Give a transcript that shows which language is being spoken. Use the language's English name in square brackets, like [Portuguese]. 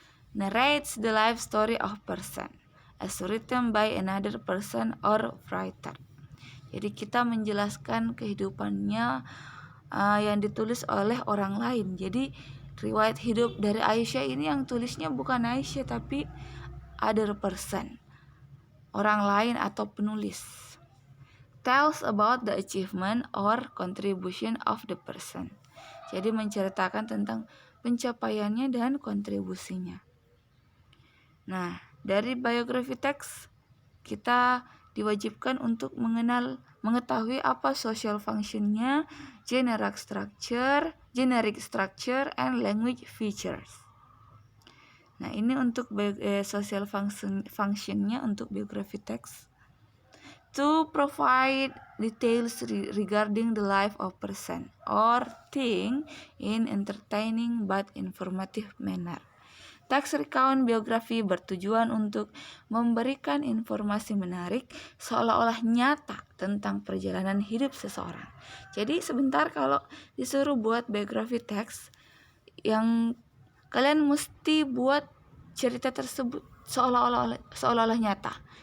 [English] Narrates the life story of person as written by another person or writer. [Indonesian] Jadi kita menjelaskan kehidupannya yang ditulis oleh orang lain. Jadi riwayat hidup dari Aisyah ini yang tulisnya bukan Aisyah tapi [English] other person, [Indonesian] orang lain atau penulis. [English] Tells about the achievement or contribution of the person. [Indonesian] Jadi menceritakan tentang pencapaiannya dan kontribusinya. Nah, dari biography text kita diwajibkan untuk mengetahui apa social functionnya, [English] generic structure, and language features. [Indonesian] Nah, ini untuk social functionnya untuk biography text. [English] to provide details regarding the life of person or thing in entertaining but informative manner. [Indonesian] Teks recount biografi bertujuan untuk memberikan informasi menarik seolah-olah nyata tentang perjalanan hidup seseorang. Jadi sebentar kalau disuruh buat biografi teks, yang kalian mesti buat cerita tersebut seolah-olah nyata.